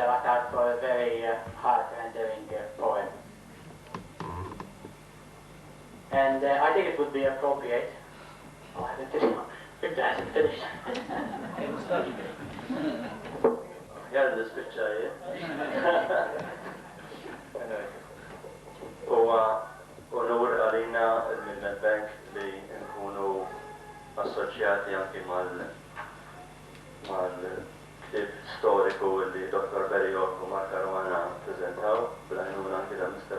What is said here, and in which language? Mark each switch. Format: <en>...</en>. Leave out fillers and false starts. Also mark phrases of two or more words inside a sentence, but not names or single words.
<en>Attard, for a very heart-rendering poem. And I think it would be appropriate. Oh, I haven't finished. Victor hasn't finished. Yeah, this picture here.</en> <mt>Onur għalina mill-Bank li nkunu assoċjati anki mal-ktib storiku li Dr. Berriok u Mark Caruana prezentaw, bil-għajnuna anki da Mr.</mt>